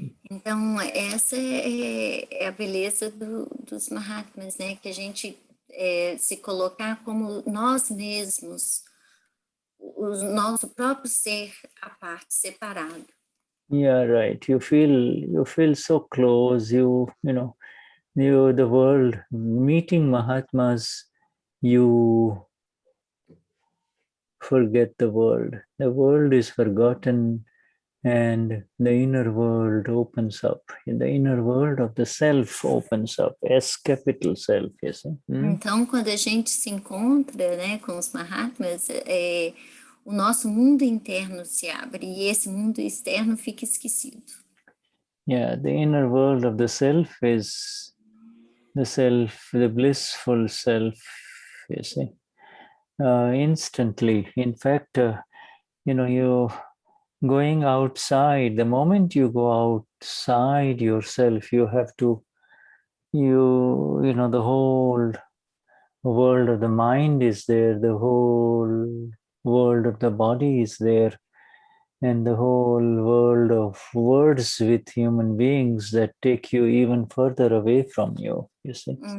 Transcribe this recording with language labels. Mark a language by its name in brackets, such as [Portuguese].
[Portuguese] Então, essa é a beleza dos Mahatmas, né? Que a gente se colocar como nós mesmos, o nosso próprio ser à parte, separado. [English] Yeah, right. You feel so close. The world, meeting Mahatmas, you forget the world. The world is forgotten and the inner world opens up. The inner world of the self opens up. S capital self, yes. [Portuguese] Então, quando a gente se encontra, né, com os Mahatmas, o nosso mundo interno se abre e esse mundo externo fica esquecido. [English] Yeah, the inner world of the self is the blissful self, you see. Instantly. In fact, you going outside, the moment you go outside yourself, you have to, the whole world of the mind is there, the whole world of the body is there, and the whole world of words with human beings that take you even further away from you see.